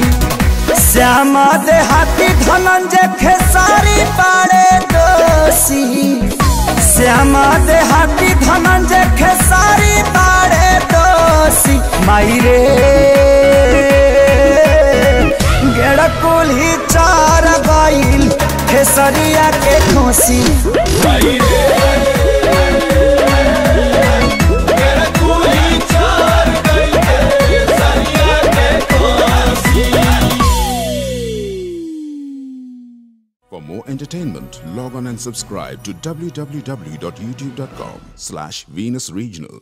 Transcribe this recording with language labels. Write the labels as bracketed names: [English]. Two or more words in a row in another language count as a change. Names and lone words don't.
[Bhojpuri] श्यामा देहाती धनंजय खेसारी पाड़े दोषी, श्यामा देहाती धनंजय खेसारी पाड़े दोषी। माई रे गेड़ कुल्ही चार गइल खेसरिया के खोसी। [English] For more entertainment, log on and subscribe to www.youtube.com/VenusRegional.